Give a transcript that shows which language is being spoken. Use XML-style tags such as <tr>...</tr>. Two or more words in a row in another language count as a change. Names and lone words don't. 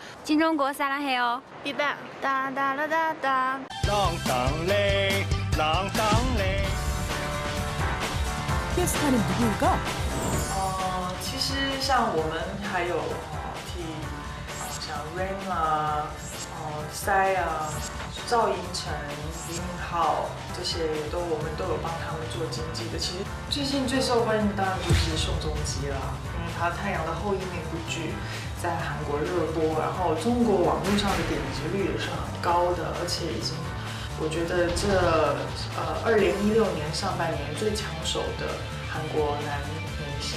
<ko>金钟国 사랑해요 빅뱅 따다라다다 랑땅레 랑땅레 게스트는 누구일까?</ko> <zh>其实像我们还有替像 Rain 啊、塞啊、赵寅成、李敏镐这些我们都有帮他们做经纪的。其实最近最受欢迎当然就是宋仲基啦，因为他《太阳的后裔》那部剧在韩国热播，然后中国网络上的点击率也是很高的，而且已经我觉得这2016年上半年最抢手的韩国男明星。</zh>